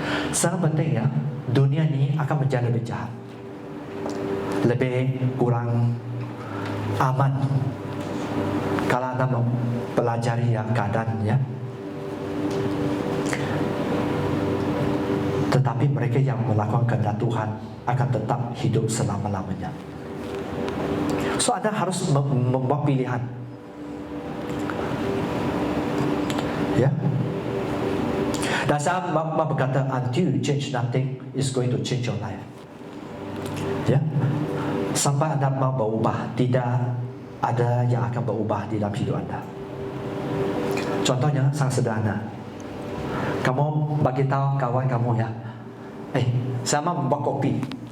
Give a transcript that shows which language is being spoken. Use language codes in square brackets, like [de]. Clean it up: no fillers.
[id] Sangat penting ya, dunia ini akan menjadi lebih jahat, lebih kurang aman kalau anda mempelajari ya keadaannya. Tetapi mereka yang melakukan kehendak Tuhan akan tetap hidup selama-lamanya. So anda harus membuat pilihan. Ya. Dan saya berkata, [en] until you change nothing is going to change your life. [id] Ya. Sampai anda mau berubah, tidak ada yang akan berubah di dalam hidup anda. Contohnya sangat sederhana. Kamu bagi tahu kawan kamu ya, saya mau membuat kopi.